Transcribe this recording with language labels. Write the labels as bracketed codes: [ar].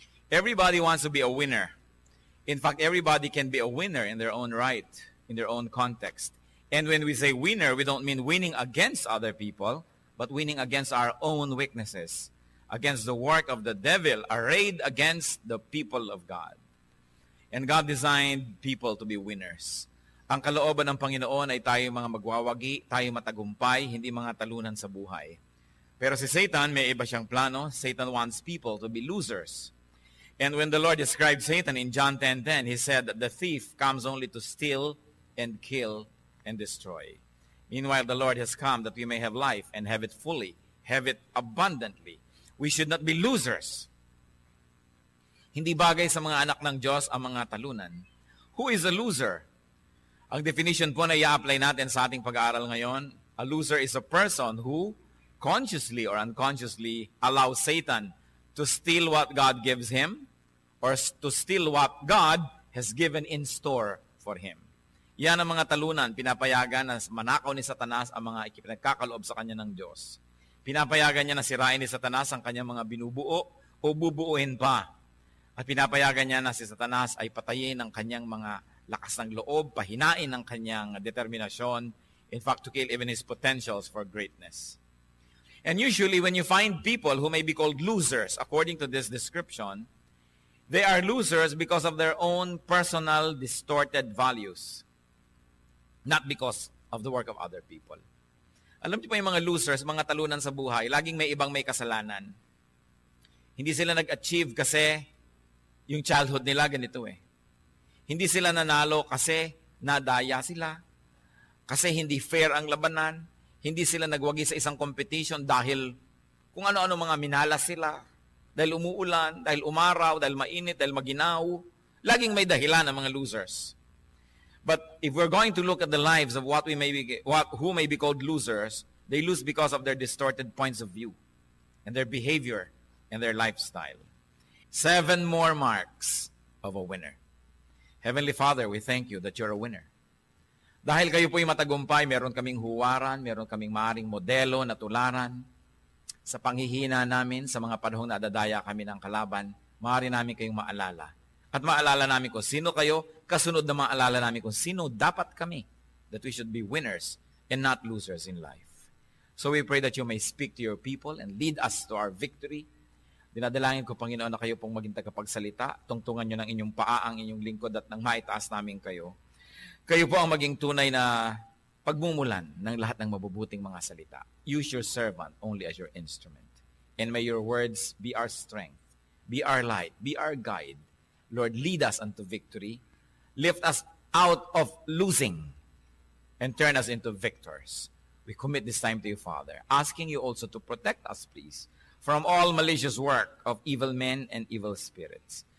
[en] Everybody wants to be a winner. In fact, everybody can be a winner in their own right, in their own context. And when we say winner, we don't mean winning against other people, but winning against our own weaknesses, against the work of the devil, arrayed against the people of God. And God designed people to be winners. [tl] Ang kalooban ng Panginoon ay tayo mga magwawagi, tayo matagumpay, hindi mga talunan sa buhay. Pero si Satan, may iba siyang plano. [en] Satan wants people to be losers. And when the Lord described Satan in John 10:10, He said that the thief comes only to steal and kill and destroy. Meanwhile, the Lord has come that we may have life and have it fully, have it abundantly. We should not be losers. [tl] Hindi bagay sa mga anak ng Diyos ang mga talunan. [en] Who is a loser? [tl] Ang definition po na i-apply natin sa ating pag-aaral ngayon, [en] a loser is a person who consciously or unconsciously allows Satan to steal what God gives him or to steal what God has given in store for him. [tl] Yan ang mga talunan, pinapayagan na manakaw ni Satanas ang mga ipinagkakaloob sa kanya ng Diyos. Pinapayagan niya na sirain ni Satanas ang kanyang mga binubuo o bubuuin pa. At pinapayagan niya na si Satanas ay patayin ang kanyang mga lakas ng loob, pahinain ang kanyang determinasyon, [en] in fact, to kill even his potentials for greatness. And usually, when you find people who may be called losers, according to this description, they are losers because of their own personal distorted values, not because of the work of other people. [tl] Alam niyo po yung mga losers, mga talunan sa buhay, laging may ibang may kasalanan. Hindi sila nag-achieve kasi yung childhood nila ganito eh. Hindi sila nanalo kasi nadaya sila, kasi hindi fair ang labanan, hindi sila nagwagi sa isang competition dahil kung ano-ano mga minalas sila, dahil umuulan, dahil umaraw, dahil mainit, dahil maginaw. Laging may dahilan ang mga losers. [en] But if we're going to look at the lives of who may be called losers, they lose because of their distorted points of view and their behavior and their lifestyle. 7 more marks of a winner. Heavenly Father, we thank you that you're a winner. [tl] Dahil kayo po'y matagumpay, meron kaming huwaran, meron kaming maaring modelo na tularan. Sa panghihina namin, sa mga panahong nadadaya kami ng kalaban, maaari namin kayong maalala. At maalala namin kung sino kayo, kasunod na maalala namin kung sino dapat kami, [en] that we should be winners and not losers in life. So we pray that you may speak to your people and lead us to our victory. [tl] Dinadalangin ko, Panginoon, na kayo pong maging tagapagsalita. Tungtungan nyo ng inyong paa ang inyong lingkod at nang maitaas namin kayo. Kayo po ang maging tunay na pagmumulan ng lahat ng mabubuting mga salita. [en] Use your servant only as your instrument. And may your words be our strength, be our light, be our guide. Lord, lead us unto victory. Lift us out of losing and turn us into victors. We commit this time to you, Father, asking you also to protect us, please, from all malicious work of evil men and evil spirits.